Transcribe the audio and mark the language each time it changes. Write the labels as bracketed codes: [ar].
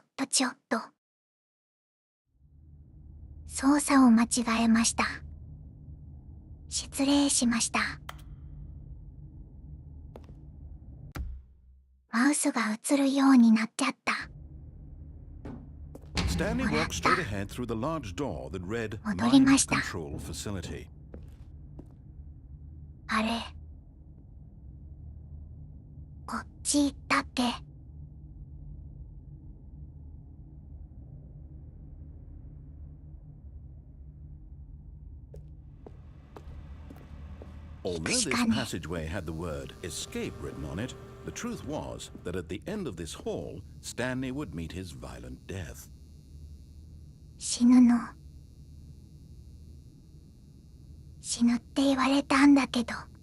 [ja] ちょっと操作を間違えました。失礼しました。マウスが映るようになっちゃった。 [en] Stanley walked straight ahead through the large door that read [ja] 戻り [en] Mind [ja] ました。 [en] Control Facility. [ja] あれ、こっち行ったっけ。 [en] Although this passageway had the word escape written on it, the truth was that at the end of this hall, Stanley would meet his violent death. [ja] 死ぬの。死ぬって言われたんだけど。